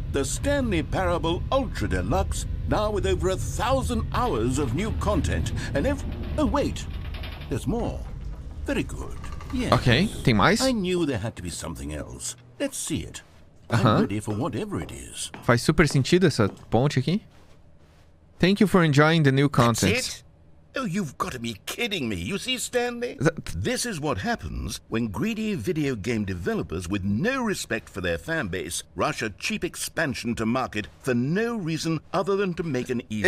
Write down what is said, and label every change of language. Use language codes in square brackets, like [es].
[en] The Stanley Parable Ultra Deluxe, now with over 1,000 hours of new content. And oh, wait. There's more. Very good. Yes. [pt] Ok, tem mais? [en] I knew there had to be something else. Let's see it. I'm ready for whatever it is. [pt] Faz super sentido essa ponte aqui. [en] Thank you for enjoying the new content. That's it? Oh, you've got to be kidding me. You see, Stanley? This is what happens when greedy video game developers with no respect for their fan base rush a cheap expansion to market for no reason other than to make an easy